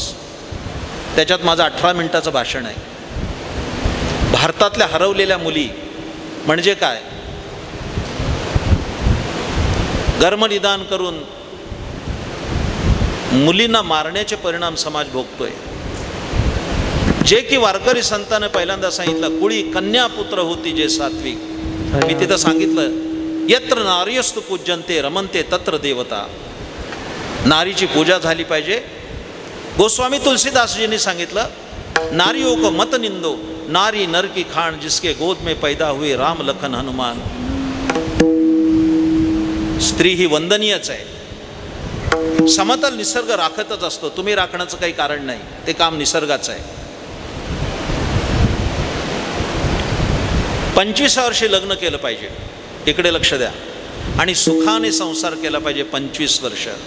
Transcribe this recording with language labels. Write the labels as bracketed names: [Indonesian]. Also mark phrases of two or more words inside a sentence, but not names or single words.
[Marathi] त्याच्यात माझं 18 मिनिटाचं भाषण आहे. भारतातल्या हरवलेल्या मुली म्हणजे काय, गर्भनिदान करून मुलींना मारण्याचे परिणाम समाज भोगतोय. जे की वारकरी संतांनी पहिल्यांदा सांगितलं, कुळी कन्या पुत्र होती जे सात्विक. मी तिथं सांगितलं, [Sanskrit] यत्र नार्यस्तु पूज्यन्ते रमन्ते तत्र देवता. [Marathi] नारीची पूजा झाली पाहिजे. गोस्वामी तुलसीदासजींनी सांगितलं, [Hindi] नारियों को मत निंदो, नारी नर की खान जिसके गोद में पैदा हुए राम लखन हनुमान. [Marathi] स्त्री ही वंदनीयच आहे. समतल निसर्ग राखतच असतो. तुम्ही राखण्याचं काही कारण नाही, ते काम निसर्गाचं आहे. 25व्या वर्षी लग्न केलं पाहिजे, इकडे लक्ष द्या. आणि सुखाने संसार केला पाहिजे 25 वर्ष.